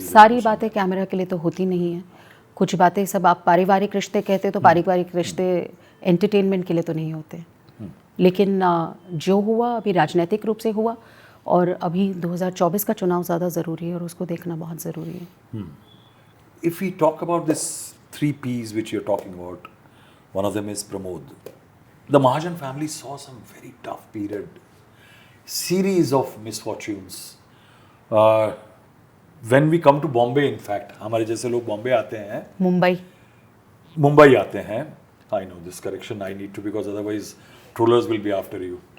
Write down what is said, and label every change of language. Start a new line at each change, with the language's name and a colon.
Hindi: सारी बातें कैमरा के लिए तो होती नहीं है. कुछ बातें सब आप पारिवारिक रिश्ते कहते तो पारिवारिक रिश्ते एंटरटेनमेंट के लिए तो नहीं होते. लेकिन जो हुआ अभी राजनीतिक रूप से हुआ, और अभी 2024 का चुनाव ज़्यादा ज़रूरी है और उसको देखना बहुत ज़रूरी है.
English: If we talk about this 3 P's which you're talking about, one of them is Pramod. The Mahajan family saw some very tough period, series of misfortunes. When we come to Bombay, in fact,
Hindi: हमारे जैसे लोग बॉम्बे आते हैं,
English: मुंबई आते हैं. I know this correction I need to, because otherwise trollers will be after you.